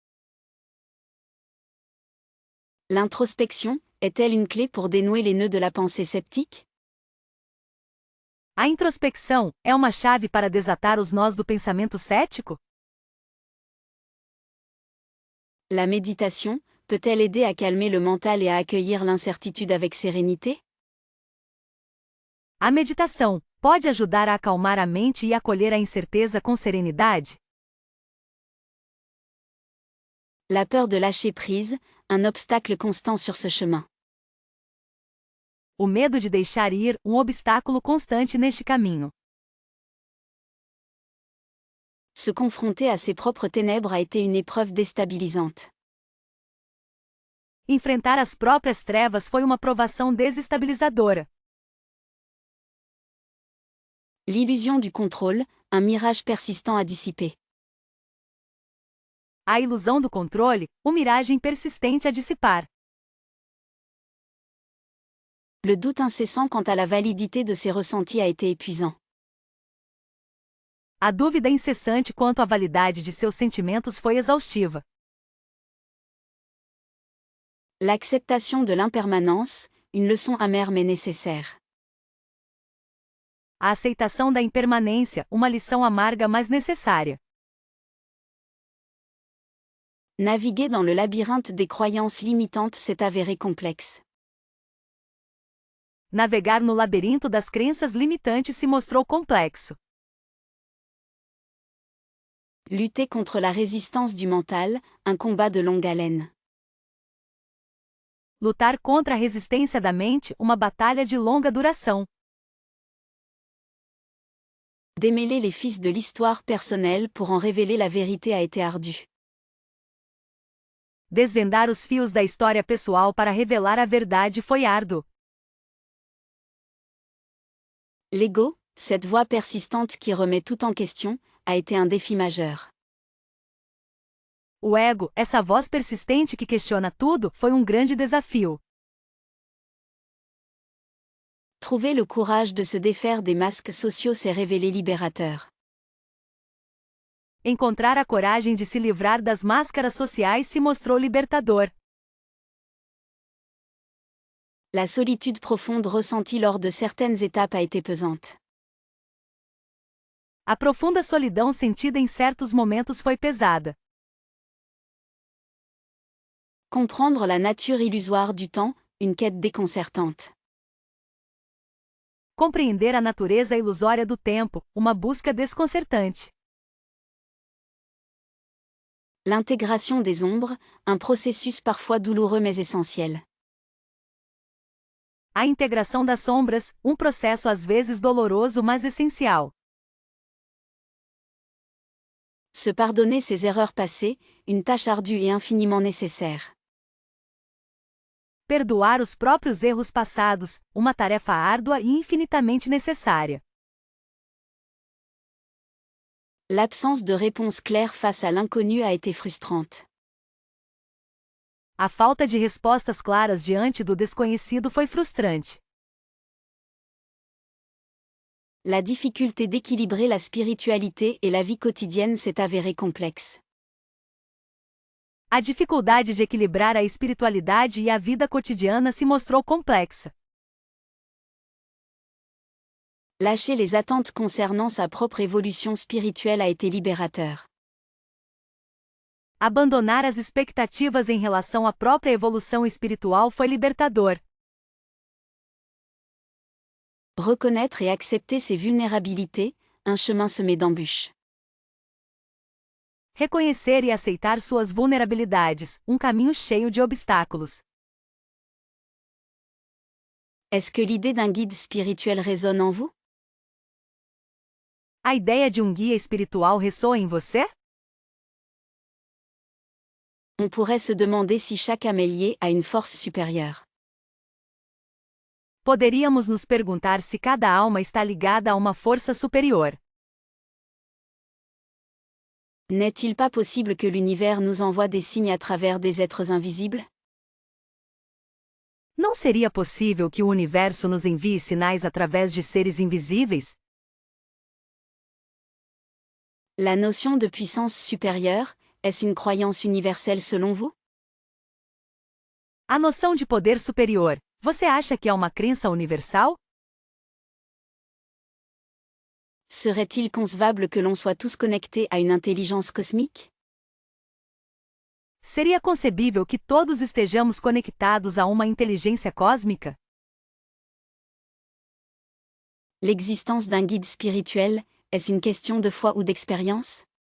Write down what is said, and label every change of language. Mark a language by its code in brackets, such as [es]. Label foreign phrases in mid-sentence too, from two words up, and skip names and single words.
[fr] L'introspection est-elle une clé pour dénouer les nœuds de la pensée sceptique? [pt] A introspecção é uma chave para desatar os nós do pensamento cético? [fr] La méditation peut-elle aider à calmer le mental et à accueillir l'incertitude avec sérénité? [pt] A meditação pode ajudar a acalmar a mente e acolher a incerteza com serenidade? [fr] La peur de lâcher prise, un obstacle constant sur ce chemin. [pt] O medo de deixar ir, um obstáculo constante neste caminho. [fr] Se confronter à ses propres ténèbres a été une épreuve déstabilisante. [pt] Enfrentar as próprias trevas foi uma provação desestabilizadora. [fr] L'illusion du contrôle, un mirage persistant à dissiper. [pt] A ilusão do controle, uma miragem persistente a dissipar. [fr] Le doute incessant quant à la validité de ses ressentis a été épuisant. [pt] A dúvida incessante quanto à validade de seus sentimentos foi exaustiva. [fr] L'acceptation de l'impermanence, une leçon amère mais nécessaire. [pt] A aceitação da impermanência, uma lição amarga mas necessária. [fr] Naviguer dans le labyrinthe des croyances limitantes s'est avéré complexe. [pt] Navegar no labirinto das crenças limitantes se mostrou complexo. [fr] Lutter contre la résistance du mental, un combat de longue haleine. [pt] Lutar contra a resistência da mente, uma batalha de longa duração. [fr] Démêler les fils de l'histoire personnelle pour en révéler la vérité a été ardu. [pt] Desvendar os fios da história pessoal para revelar a verdade foi árduo. [fr] L'ego, cette voix persistante qui remet tout en question, a été un défi majeur. [pt] O ego, essa voz persistente que questiona tudo, foi um grande desafio. [fr] Trouver le courage de se défaire des masques sociaux s'est révélé libérateur. [pt] Encontrar a coragem de se livrar das máscaras sociais se mostrou libertador. [fr] La solitude profonde ressentie lors de certaines étapes a été pesante. [pt] A profunda solidão sentida em certos momentos foi pesada. [fr] Comprendre la nature illusoire du temps, une quête déconcertante. [pt] Compreender a natureza ilusória do tempo, uma busca desconcertante. [fr] L'intégration des ombres, un processus parfois douloureux mais essentiel. [pt] A integração das sombras, um processo às vezes doloroso mas essencial. [fr] Se pardonner ses erreurs passées, une tâche ardue et infiniment nécessaire. [pt] Perdoar os próprios erros passados, uma tarefa árdua e infinitamente necessária. [fr] L'absence de réponse claire face à l'inconnu a été frustrante. [pt] A falta de respostas claras diante do desconhecido foi frustrante. [fr] La difficulté d'équilibrer la spiritualité et la vie quotidienne s'est avérée complexe. [pt] A dificuldade de equilibrar a espiritualidade e a vida cotidiana se mostrou complexa. [fr] Lâcher les attentes concernant sa propre évolution spirituelle a été libérateur. [pt] Abandonar as expectativas em relação à própria evolução espiritual foi libertador. [fr] Reconnaître et accepter ses vulnérabilités, un chemin semé d'embûches. [pt] Reconhecer e aceitar suas vulnerabilidades, um caminho cheio de obstáculos. [fr] Est-ce que l'idée d'un guide spirituel résonne en vous? [pt] A ideia de um guia espiritual ressoa em você? [fr] On pourrait se demander si chaque âme est liée à une force supérieure. [pt] Poderíamos nos perguntar se cada alma está ligada a uma força superior. [fr] N'est-il pas possible que l'univers nous envoie des signes à travers des êtres invisibles? [pt] Não seria possível que o universo nos envie sinais através de seres invisíveis? [fr] La notion de puissance supérieure, est-ce une croyance universelle selon vous? [pt] A noção de poder superior, você acha que é uma crença universal? [fr] Serait-il concevable que l'on soit tous connectés à une intelligence cosmique? [pt] Seria concebível que todos estejamos conectados a uma inteligência cósmica? [fr] L'existence d'un guide spirituel, est-ce une question de foi ou d'expérience?